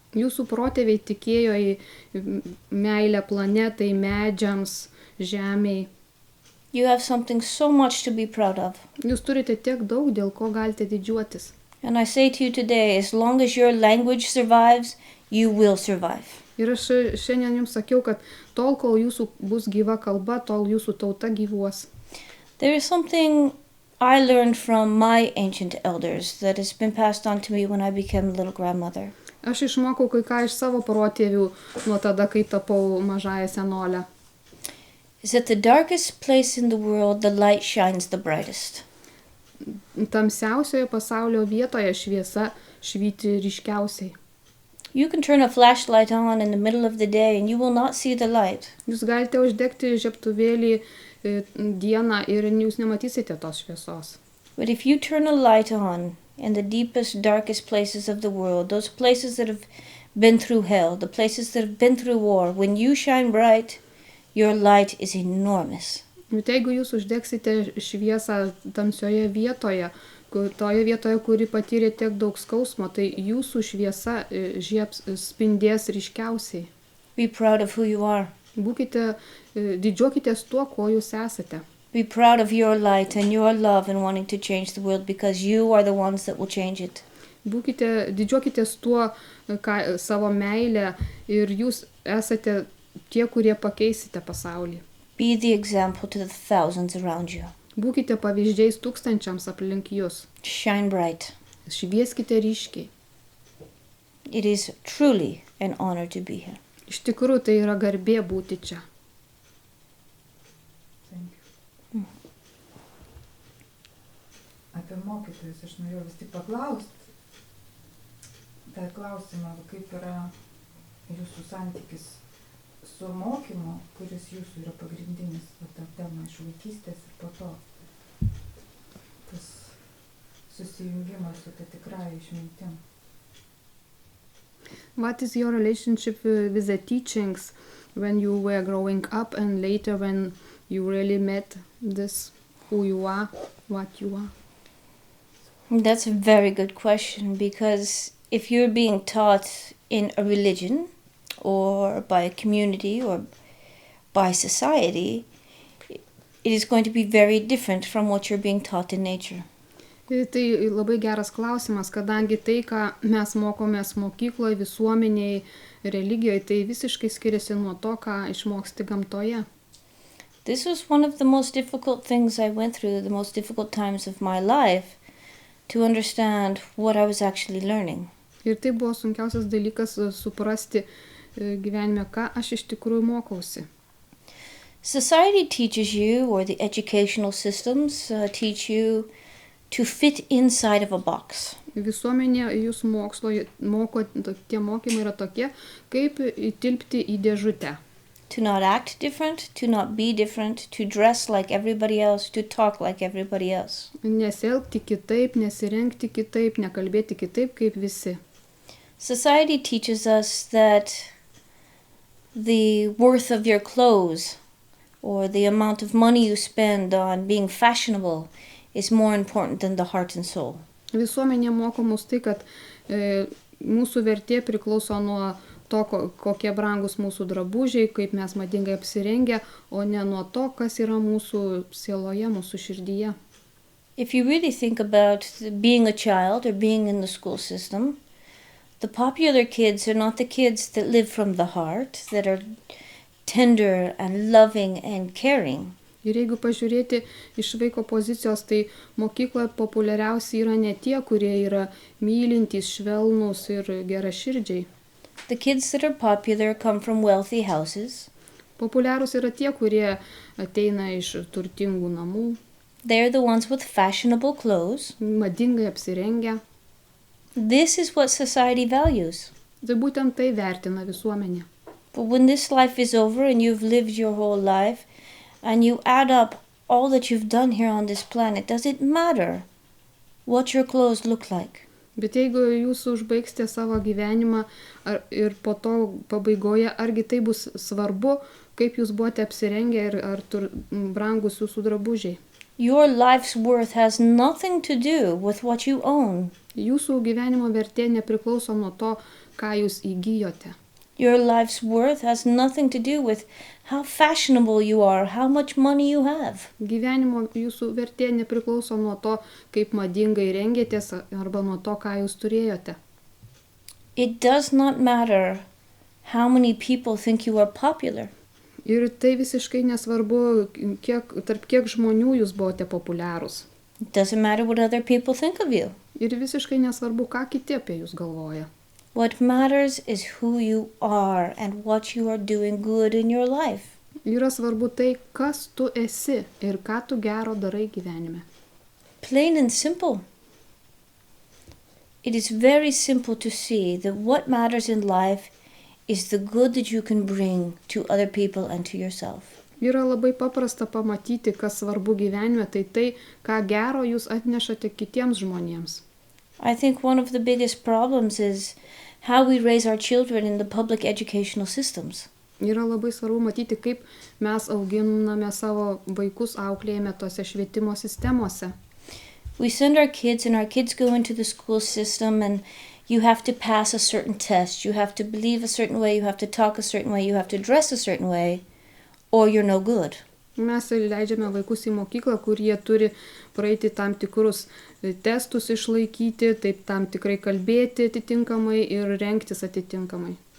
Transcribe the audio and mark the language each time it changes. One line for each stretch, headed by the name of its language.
Lithuanian: Jūsų protėviai tikėjo į meilę planetai, medžiams, žemiai.
English: You have something so much to be proud of.
Lithuanian: Jūs turite tiek daug, dėl ko galite didžiuotis.
English: And I say to you today, as long as your language survives, you will survive.
Lithuanian: Ir aš šiandien jums sakiau, kad tol, kol jūsų bus gyva kalba, tol jūsų tauta gyvuos.
English: There is something I learned from my ancient elders that has been passed on to me when I became a little grandmother.
Lithuanian: Aš išmokau kai ką iš savo protėvių nuo tada, kai tapau mažąją senolę.
English: Is that the darkest place in the world, the light shines the brightest.
Lithuanian: Tamsiausioje pasaulio vietoje šviesa švyti ryškiausiai.
English: You can turn a flashlight on in the middle of the day and you will not see the light.
Lithuanian: Jūs galite uždegti žiebtuvėlį dieną ir jūs nematysite tos šviesos.
English: But if you turn a light on in the deepest, darkest places of the world, those places that have been through hell, the places that have been through war, when you shine bright, your light is enormous.
Lithuanian: Bet jeigu jūs uždegsite šviesą tamsioje vietoje, toje vietoje, kuri patyrė tiek daug skausmo, tai jūsų šviesa spindės ryškiausiai.
English: Be proud of who you are.
Lithuanian: Didžiuokitės tuo, ko jūs esate.
English: Be proud of your light and your love and wanting to change the world because you are the ones that will change it.
Lithuanian: Didžiuokitės tuo, savo meilę ir jūs esate tie, kurie pakeisite pasaulį.
English: Be the example to the thousands around you.
Lithuanian: Būkite pavyzdžiais tūkstančiams aplink jūs.
English: Shine bright.
Lithuanian: Švieskite ryškiai.
English: It is truly an honor to be here.
Lithuanian: Iš tikrųjų, tai yra garbė būti čia. Apie mokytojus aš norėjau vis tik paklausti. Tai klausimą, kaip yra jūsų santykis su mokymu, kuris jūsų yra pagrindinis, ta tema iš vaikystės ir po to tas susijungimas su ta tikrąja išmintim.
English: What is your relationship with the teachings when you were growing up and later when you really met this, who you are, what you are? That's a very good question because if you're being taught in a religion or by a community or by society, it is going to be very different from what you're being taught in nature.
Lithuanian: Tai labai geras klausimas, kadangi tai, ką mes mokomės mokykloje, visuomenėje, religijoje, tai visiškai skiriasi nuo to, ką išmoksti gamtoje.
English: This was one of the most difficult things I went through, the most difficult times of my life, to understand what I was actually learning.
Lithuanian: Ir tai buvo sunkiausias dalykas suprasti gyvenime, ką aš iš tikrųjų mokausi.
English: Society teaches you, or the educational systems teach you to fit inside of a box.
Lithuanian: Visuomenė jūs moko, tie mokymai yra tokie, kaip įtilpti į dėžutę.
English: To not act different, to not be different, to dress like everybody else, to talk like everybody else.
Lithuanian: Nesielgti kitaip, nesirengti kitaip, nekalbėti kitaip kaip visi.
English: Society teaches us that the worth of your clothes or the amount of money you spend on being fashionable is more important than the heart and soul.
Lithuanian: Visuomenė moko mus tai, kad mūsų vertė priklauso nuo to, kokie brangus mūsų drabužiai, kaip mes madingai apsirengę, o ne nuo to, kas yra mūsų sieloje, mūsų širdyje.
English: If you really think about being a child or being in the school system, the popular kids are not the kids that live from the heart, that are tender and loving and caring.
Lithuanian: Ir jeigu pažiūrėti iš vaiko pozicijos, tai mokykloje populiariausi yra ne tie, kurie yra mylintys, švelnūs ir geraširdžiai.
English: The kids that are popular come from wealthy houses.
Lithuanian: Populiarūs yra tie, kurie ateina iš turtingų namų.
English: They're the ones with fashionable clothes.
Lithuanian: Madingai apsirengę.
English: This is what society values.
Lithuanian: Tai būtent tai vertina visuomenė.
English: But when this life is over and you've lived your whole life, and you add up all that you've done here on this planet, does it matter what your clothes look like?
Lithuanian: Bet jeigu jūs užbaigsite savo gyvenimą ir po to pabaigoje, argi tai bus svarbu, kaip jūs buvote apsirengę ir ar brangus jūsų drabužiai?
English: Your life's worth has nothing to do with what you own.
Lithuanian: Jūsų gyvenimo vertė nepriklauso nuo to, ką jūs įgijote.
English: Your life's worth has nothing to do with how fashionable you are, how much money you have.
Lithuanian: Gyvenimo jūsų vertė nepriklauso nuo to, kaip madingai rengėtės arba nuo to, ką jūs turėjote.
English: It does not matter how many people think you are popular.
Lithuanian: Ir tai visiškai nesvarbu, tarp kiek žmonių jūs buvote populiarūs.
English: It doesn't matter what other people think of you.
Lithuanian: Ir visiškai nesvarbu, ką kiti apie jūs galvoja.
English: What matters is who you are and what you are doing good in your life.
Lithuanian: Yra svarbu tai, kas tu esi ir ką tu gero darai gyvenime.
English: Plain and simple. It is very simple to see that what matters in life is the good that you can bring to other people and to yourself.
Lithuanian: Yra labai paprasta pamatyti, kas svarbu gyvenime, tai, ką gero jūs atnešate kitiems žmonėms.
English: I think one of the biggest problems is how we raise our children in the public educational systems.
Lithuanian: Yra labai svarbu matyti, kaip mes auginame savo vaikus, auklėjame tose švietimo sistemose.
English: We send our kids and our kids go into the school system and you have to pass a certain test, you have to believe a certain way, you have to talk a certain way, you have to dress a certain way, or you're no good.
Lithuanian: Mes leidžiame vaikus į mokyklą, kur jie turi praeiti tam tikrus testus išlaikyti, taip tam tikrai kalbėti atitinkamai ir rengtis atitinkamai.